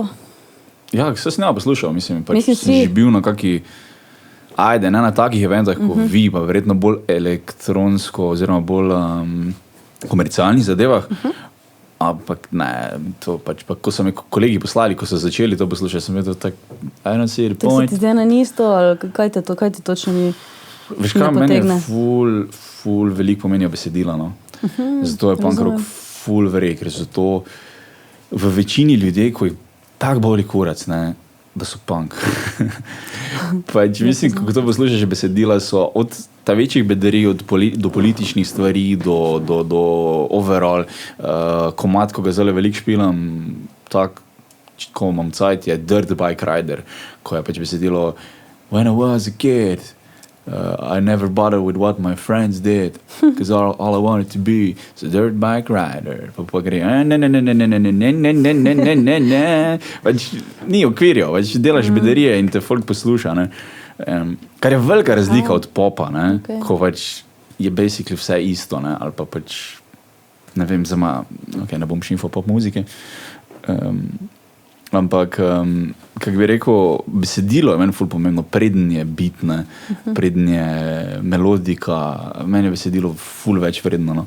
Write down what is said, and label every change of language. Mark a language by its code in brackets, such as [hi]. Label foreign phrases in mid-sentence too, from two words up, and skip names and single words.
[sl] Ja, se sem poslušal, mislim sem že bil na kaki, ne na takih eventah, kot vi, pa verjetno bolj elektronsko oziroma bolj komercialnih zadevah. Ampak ne, to pač, pa ko so me kolegi poslali, ko so začeli to poslušati, sem vedel tak, [en] I don't see the point. [sl] To se ti zdaj na isto, ali kaj ti točno ni? Veš kaj, meni je ful veliko pomenijo besedila, no. Zato je [en] punk rock [sl] ful verjek, ker so to v večini ljudje, ko je tak boli kurac, ne, da so punk. Pač mislim, ko to poslušaš besedila, so od ta večjih bedarij, do političnih stvari, do overall. Komad, ko ga zelo veliko špilam, tak, ko imam cajt, je Dirt Bike Rider, ko je pač besedilo [en] When I was a kid, I never bothered with what my friends did, because all I wanted to be is a dirt bike rider. [sl] Pa gre, ne. Pač ni okvirjo, pač delaš bedarije in te folk posluša, ne. Kar je velika razlika od popa, ne, ko pač je basically vse isto, ne, ali pa pač, ne vem, ne bom šimfal pop muzike, ampak, kak bi rekel, besedilo je meni ful pomembno, preden je beat, ne, preden je melodika, meni je besedilo ful več vredno, no.